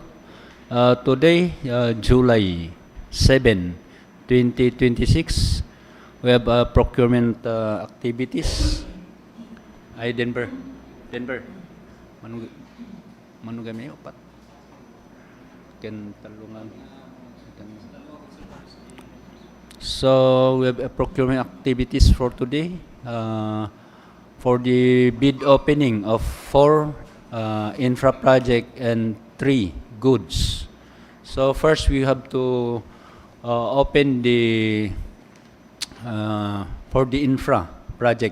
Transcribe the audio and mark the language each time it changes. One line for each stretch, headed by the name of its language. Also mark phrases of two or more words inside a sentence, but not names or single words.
English: Today, July 7, 2026, we have procurement activities.
Iloko: Ay, Denver. Manugami opat. Ken talungan.
English: So we have procurement activities for today. For the bid opening of 4 infra project and 3 goods. So first we have to open the for the infra project.